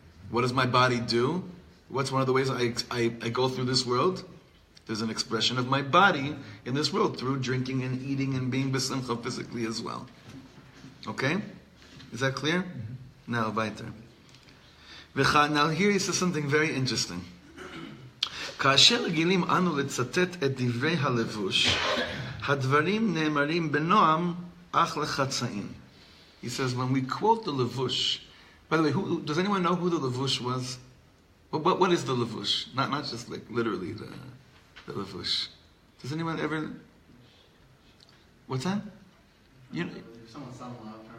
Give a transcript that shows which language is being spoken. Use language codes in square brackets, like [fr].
[en] What does my body do? What's one of the ways I go through this world? There's an expression of my body in this world through drinking and eating and being besimcha physically as well. Okay? Is that clear? Now, weiter. Now here he says something very interesting. [he] כאשר רגילים אנו לצטט את דברי הלבוש, הדברים נאמרים בנועם אך לחצאין. [en] He says, when we quote the levush, by the way, does anyone know who the levush was? What is the levush? Not just like literally the levush. Does anyone ever... What's that? Someone said one.